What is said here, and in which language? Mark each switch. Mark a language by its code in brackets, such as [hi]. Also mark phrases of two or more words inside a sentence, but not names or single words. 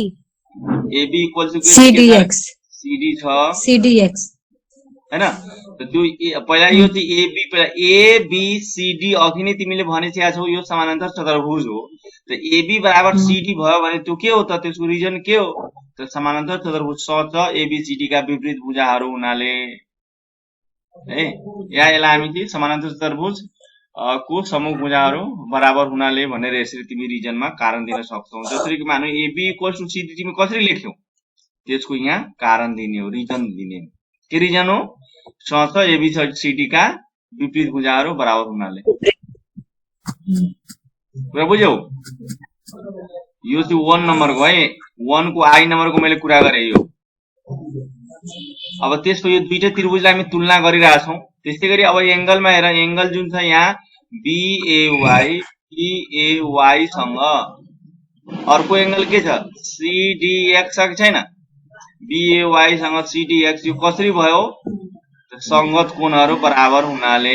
[en] AB equals to CDX [ne] CD छ CDX हैन। त्यो पहिला यो चाहिँ AB पहिला ABCD अघि नै तिमीले भनिसकेका छौ यो समानान्तर चतुर्भुज हो। त AB बराबर CD भयो भने त्यो के हो त, त्यसको रिजन के हो त, समानान्तर चतुर्भुज सच ABCD का विपरीत भुजाहरू हुनाले है। या यसलाई हामी चाहिँ समानान्तर चतुर्भुज को समूह भुजाहरू बराबर हुनाले भनेर यसरी तिमी रिजनमा कारण दिन सक्छौ। जसरी कि मानौ [en] AB equals to CD [ne] तिमी कसरी लेख्यौ, त्यसको यहाँ कारण दिने हो, रिजन दिने हो। के रिजन हो, सच ABCD का विपरीत भुजाहरू बराबर हुनाले। कुरा बुझ्यौ, यो चाहिँ 1 नम्बरको है, 1 को आई नम्बरको मैले कुरा गरे यो। अब त्यसको यो दुईटै त्रिभुजलाई हामी तुलना गरिरहेका छौं। त्यस्तै गरी अब एंगलमा हेर, एंगल जुन छ यहाँ BAY EAY सँग अर्को एंगल के छ CDX छ कि छैन, BAY सँग CDX यो कसरी भयो, संगत कोणहरू बराबर हुनाले।